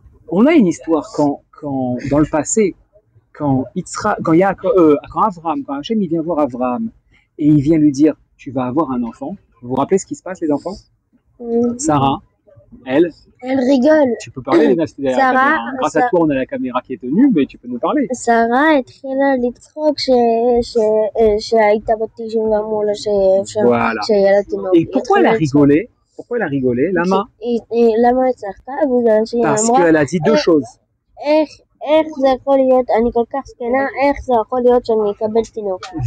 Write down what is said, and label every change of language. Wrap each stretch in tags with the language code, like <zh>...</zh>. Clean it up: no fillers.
<fr>On a une histoire quand dans le passé, quand Avraham, quand Hachem il vient voir Avraham et il vient lui dire tu vas avoir un enfant. Vous vous rappelez ce qui se passe les enfants? Sarah, elle rigole. Tu peux parler, Léna, c'était derrière la caméra. Grâce à toi, on a la caméra qui est tenue, mais tu peux nous parler.</fr> <he>Sarah התחילה לצחוק שהייתה בת 90 ואמרו לה שיהיה לה תינוק.</he> <fr>Et pourquoi elle a rigolé?</fr> <he>למה? למה היא צחקה? בגלל שהיא אמרה...</he> <fr>Parce qu'elle a dit deux choses.</fr> <he>איך זה יכול להיות, אני כל כך זקנה, איך זה יכול להיות שאני אקבל תינוק?</he>